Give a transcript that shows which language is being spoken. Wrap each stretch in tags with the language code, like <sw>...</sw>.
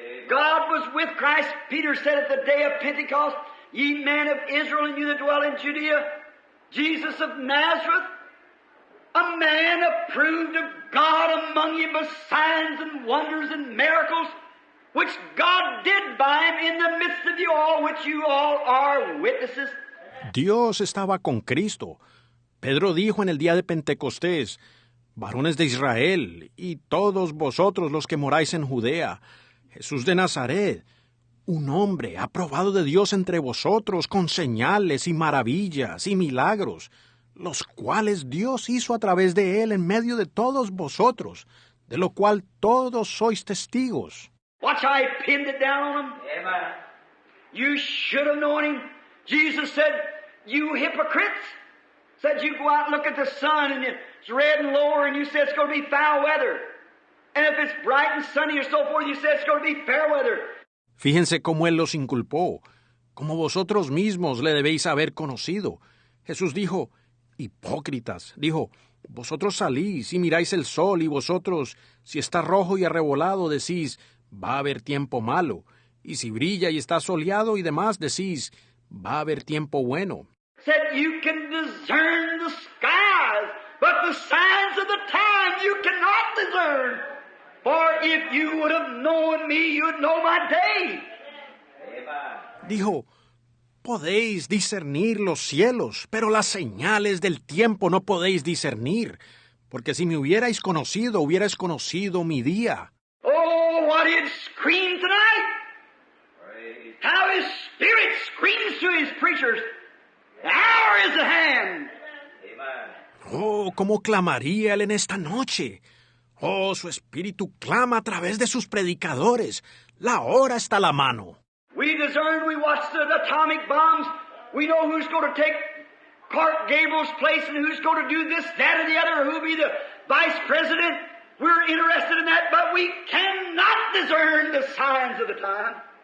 <en>God was with Christ. Peter said at the day of Pentecost, "Ye men of Israel and you that dwell in Judea, Jesus of Nazareth, a man approved of God among you by signs and wonders and miracles, which God did by Him in the midst of you all, which you all are witnesses."</en> <es>Dios estaba con Cristo. Pedro dijo en el día de Pentecostés, varones de Israel, y todos vosotros los que moráis en Judea, Jesús de Nazaret, un hombre aprobado de Dios entre vosotros con señales y maravillas y milagros, los cuales Dios hizo a través de él en medio de todos vosotros, de lo cual todos sois testigos.</es> <en>Watch how He pinned it down on them. Amen. You should have known Him. Jesus said, "You hypocrites," said you go out and look at the sun and it's red and lower and you say it's going to be foul weather. And if it's bright and sunny or so forth, you say it's going to be fair weather.</en> <es>Fíjense cómo Él los inculpó, como vosotros mismos le debéis haber conocido. Jesús dijo, hipócritas, dijo, vosotros salís y miráis el sol y vosotros, si está rojo y arrebolado, decís, va a haber tiempo malo. Y si brilla y está soleado y demás, decís, va a haber tiempo bueno.</es> <en>Said you can discern the skies, but the signs of the time you cannot discern. For if you would have known me, you'd know my day.</en> <es>Dijo, podéis discernir los cielos, pero las señales del tiempo no podéis discernir, porque si me hubierais conocido mi día.</es> <en>Oh, what it screamed tonight! How His Spirit screams to His preachers. The hour is at hand.</en> <es>Oh, cómo clamaría Él en esta noche. Oh, su espíritu clama a través de sus predicadores. La hora está a la mano.</es> <en>We discern, we watch the atomic bombs. We know who's going to take Clark Gable's place and who's going to do this, that, or the other, or who'll be the vice president. We're interested in that, but we cannot discern the signs of the time.</en>